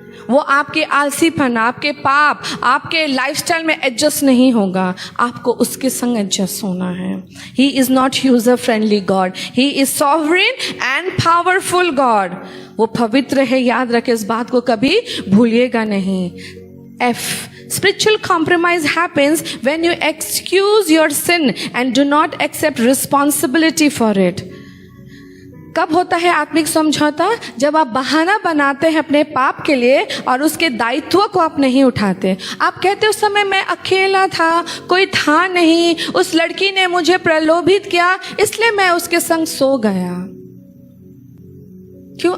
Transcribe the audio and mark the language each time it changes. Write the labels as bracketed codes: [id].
[hi] वो आपके आलसीपन, आपके पाप, आपके लाइफस्टाइल में एडजस्ट नहीं होगा, आपको उसके संग एडजस्ट होना है। [en] He is not user friendly God, he is sovereign and powerful God. [hi] वो पवित्र है, याद रखें, इस बात को कभी भूलिएगा नहीं। [en] F. Spiritual compromise happens when you excuse your sin and do not accept responsibility for it. [hi] कब होता है आत्मिक समझौता? जब आप बहाना बनाते हैं अपने पाप के लिए और उसके दायित्व को आप नहीं उठाते। आप कहते उस समय मैं अकेला था, कोई था नहीं, उस लड़की ने मुझे प्रलोभित किया इसलिए मैं उसके संग सो गया। क्यों?